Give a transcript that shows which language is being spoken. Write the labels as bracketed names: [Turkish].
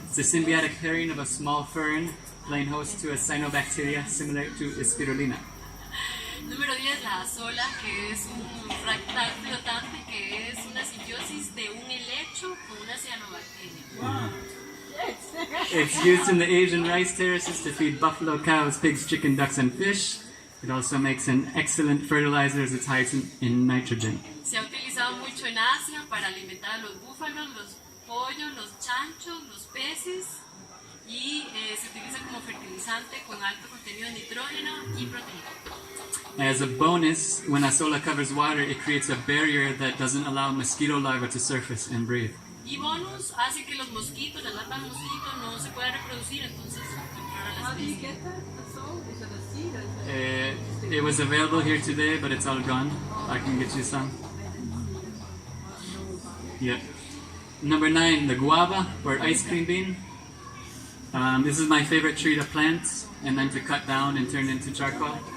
[English] It's a symbiotic pairing of a small fern playing host to a cyanobacteria similar to spirulina. [Spanish] Número 10, la azola, que es un fractal flotante que es una simbiosis de un helecho con una cianobacteria. [English] It's used in the Asian rice terraces to feed buffalo, cows, pigs, chicken, ducks, and fish. It also makes an excellent fertilizer as it's high in nitrogen. [Spanish] Se ha utilizado mucho en Asia para alimentar a los búfalos, los pollos, los chanchos, los peces y se utiliza como fertilizante con alto contenido de nitrógeno y proteína. [English] As a bonus, when azola covers water, it creates a barrier that doesn't allow mosquito larvae to surface and breathe. [Spanish] Y bonus hace que los mosquitos, las larvas de mosquito no se puedan reproducir, entonces controla la especie. [English] It was available here today, but it's all gone. I can get you some. Yep. Number 9, the guava, or ice cream bean. This is my favorite tree to plant and then to cut down and turn into charcoal.